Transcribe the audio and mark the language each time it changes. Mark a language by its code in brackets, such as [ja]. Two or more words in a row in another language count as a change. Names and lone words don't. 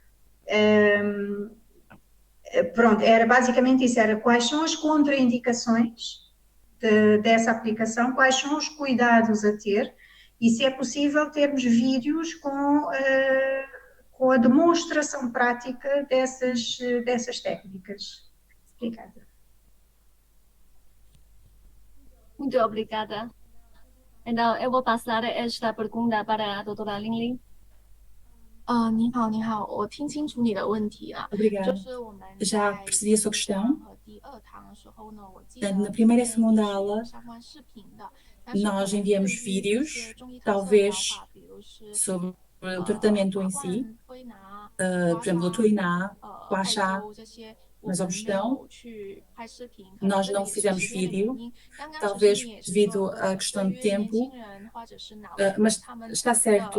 [pt] Pronto, era basicamente isso, era quais são as contraindicações dessa aplicação, quais são os cuidados a ter e se é possível termos vídeos com a demonstração prática dessas técnicas. Obrigada. Muito obrigada. Então, eu vou passar esta pergunta para a doutora Lingling. [zh] 你好，我听清楚你的问题了。 [pt] Obrigada. Já percebi a sua questão. Na primeira e segunda aula, nós enviamos vídeos, talvez sobre o tratamento em si, por exemplo, o Tuiná, o Achá, mas a questão, nós não fizemos vídeo, talvez devido à questão de tempo, mas está certo.